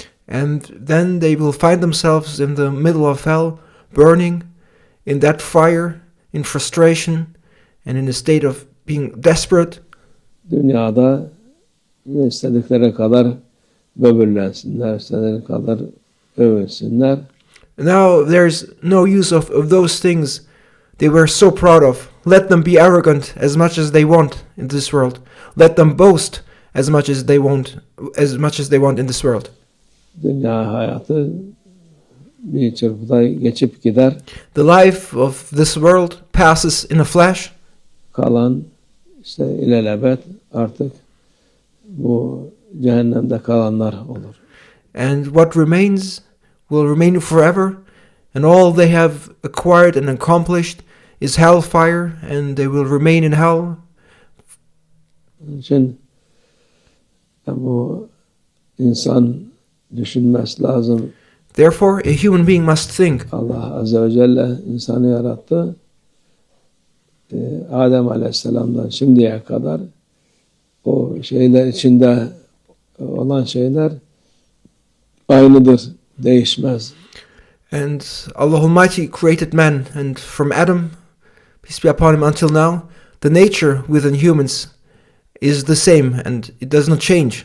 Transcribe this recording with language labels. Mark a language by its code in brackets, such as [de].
[en] And then they will find themselves in the middle of hell, burning in that fire, in frustration, and in a state of being desperate. [tr] Dünyada istedikleri kadar böbürlensinler, istedikleri kadar övünsünler. [en] Now there's no use of those things they were so proud of. Let them be arrogant as much as they want in this world. Let them boast as much as they want in this world. [tr] Dünya hayatı bir çırpıda geçip gider. [en] The life of this world passes in a flash. [tr] Kalan işte ilelebet artık bu cehennemde kalanlar olur. [en] And what remains will remain forever, and all they have acquired and accomplished is hellfire, and they will remain in hell. [tr] Onun için bu insan düşünmesi lazım. [en] Therefore, a human being must think. [tr] Allah Azze ve Celle insanı yarattı. Adem Aleyhisselam'dan şimdiye kadar o şeyler içinde olan şeyler aynıdır, değişmez. [en] And Allah Almighty created man, and from Adam, peace be upon him, until now, the nature within humans is the same, and it does not change.